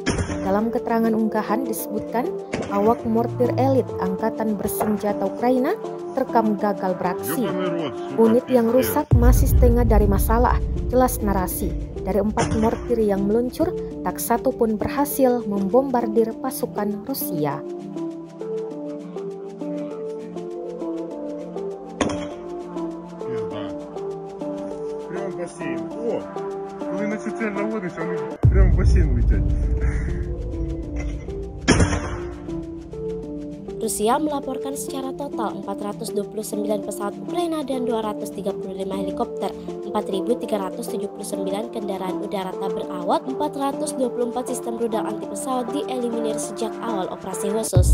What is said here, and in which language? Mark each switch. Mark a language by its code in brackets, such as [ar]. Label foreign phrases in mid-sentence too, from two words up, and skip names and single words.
[id] Dalam keterangan unggahan disebutkan awak mortir elit Angkatan Bersenjata Ukraina terekam gagal beraksi. Unit yang rusak masih setengah dari masalah, jelas narasi. Dari 4 mortir yang meluncur, tak satu pun berhasil membombardir pasukan Rusia. [ru] Прямо в бассейн. [uk] О, коли на цю цель наводиш, вони прямо в бассейн летять. [id] Rusia melaporkan secara total 429 pesawat Ukraina dan 235 helikopter, 4.379 kendaraan udara tak berawak, 424 sistem rudal anti pesawat dieliminir sejak awal operasi khusus.